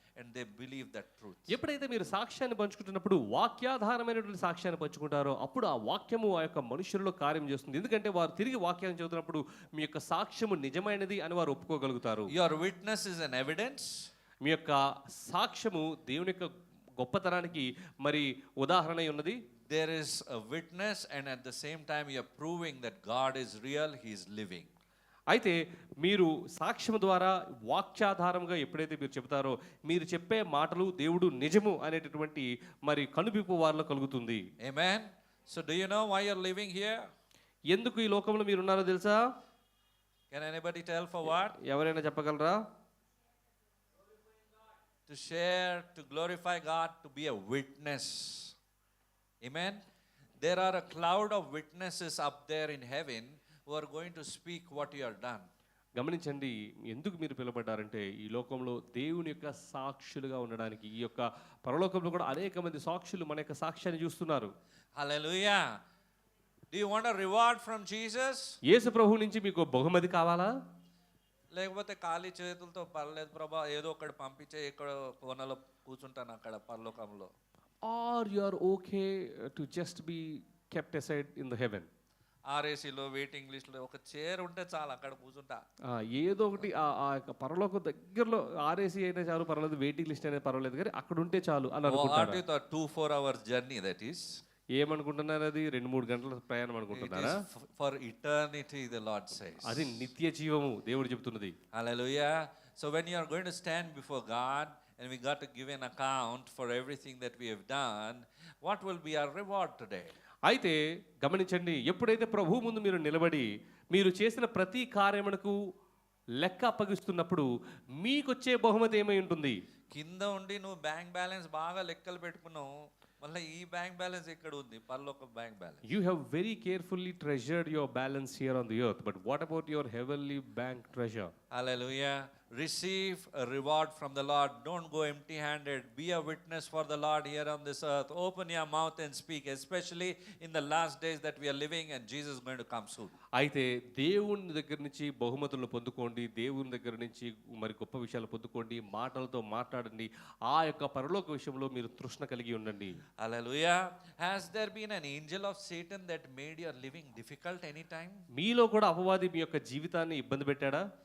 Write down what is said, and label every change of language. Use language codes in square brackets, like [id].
[en] and they believe that truth. [te] ఎప్పుడైతే మీరు సాక్ష్యాన్ని పంచుకుంటున్నప్పుడు వాక్యాధారమైనటువంటి సాక్ష్యాన్ని పంచుకుంటారో అప్పుడు ఆ వాక్యము ఆ యొక్క మనుషుల్లో కార్యం చేస్తుంది. ఎందుకంటే వారు తిరిగి వాక్యాన్ని చదువుతున్నప్పుడు మీ యొక్క సాక్ష్యము నిజమైనది అని వారు ఒప్పుకోగలుగుతారు. [en] Your witness is an evidence. [te] మీ యొక్క సాక్ష్యము దేవుని యొక్క గొప్పతనానికి మరి ఉదాహరణ అయి ఉన్నది. [en] There is a witness, and at the same time you are proving that God is real, he is living. [te] అయితే మీరు సాక్ష్యం ద్వారా వాక్యాధారంగా ఎప్పుడైతే మీరు చెబుతారో మీరు చెప్పే మాటలు దేవుడు నిజము అనేటటువంటి మరి కనువిప్పు వారిలో కలుగుతుంది. [en] Amen. So do you know why you're living here? [te] ఎందుకు ఈ లోకంలో మీరు ఉన్నారో తెలుసా? [en] Can anybody tell for what? [te] ఎవరైనా చెప్పగలరా? [en] To share, to glorify God, to be a witness. Amen. There are a cloud of witnesses up there in heaven who are going to speak what you have done. [te] గమనించండి, ఎందుకు మీరు పిలువబడ్డారంటే ఈ లోకంలో దేవుని యొక్క సాక్షులుగా ఉండడానికి. ఈ యొక్క పరలోకంలో కూడా అనేక మంది సాక్షులు మన యొక్క సాక్ష్యాన్ని చూస్తున్నారు. [en] Hallelujah. Do you want a reward from Jesus? [te] యేసు ప్రభు నుంచి మీకు బహుమతి కావాలా? లేకపోతే ఖాళీ చేతులతో పర్లేదు ప్రభా, ఏదో ఒకటి పంపించే, ఇక్కడ కోనలో కూర్చుంటాను అక్కడ పరలోకంలో. [en] Or you are okay to just be kept aside in the heaven. [te] ఆర్ఏసీలో waiting లిస్ట్లో ఒక చైర్ ఉంటే చాలు, అక్కడ కూర్చుంటా. ఏదో ఒకటి ఆ యొక్క పరలోకం దగ్గరలో ఆర్ఏసీ అయినా చాలు పర్వాలేదు, వెయిటింగ్ లిస్ట్ అనేది పర్వాలేదు, కానీ అక్కడ ఉంటే చాలు అని అనుకుంటారు. [en] 2-4 hours journey, that is. [te] ఏమనుకుంటున్నారు? అది 2-3 గంటల ప్రయాణం [en] It [te] అనుకుంటున్నారా? [en] is for eternity, the Lord says. [te] అది నిత్య జీవము దేవుడు చెప్తున్నది. [en] Hallelujah. So when you are going to stand before God and we got to give an account for everything that we have done, what will be our reward today? [te] అయితే గమనించండి, ఎప్పుడైతే ప్రభు ముందు మీరు నిలబడి మీరు చేసిన ప్రతి కార్యమునకు లెక్క అప్పగిస్తున్నప్పుడు మీకొచ్చే బహుమతి ఏమై ఉంటుంది? కింద ఉండి నువ్వు బ్యాంక్ బ్యాలెన్స్ బాగా లెక్కలు పెట్టుకున్నావు, మళ్ళీ ఈ బ్యాంక్ బ్యాలెన్స్ ఎక్కడ ఉంది? పరలోక bank balance. [en] You have very carefully treasured your balance here on the earth, but what about your heavenly bank treasure? Hallelujah. Receive a reward from the Lord. Don't go empty handed. Be a witness for the Lord here on this earth. Open your mouth and speak, especially in the last days that we are living, and Jesus is going to come soon. [te] అయితే దేవుని దగ్గర నుంచి బహుమతులను పొందుకోండి, దేవుని దగ్గర నుంచి మరి గొప్ప విషయాలు పొందుకోండి, మాటలతో మాట్లాడండి, ఆ యొక్క పరలోక విషయంలో మీరు తృష్ణ కలిగి ఉండండి. [en] Hallelujah. Has there been an angel of Satan that made your living difficult anytime? [te] మీలో కూడా అపవాది మీ యొక్క జీవితాన్ని ఇబ్బంది పెట్టాడా?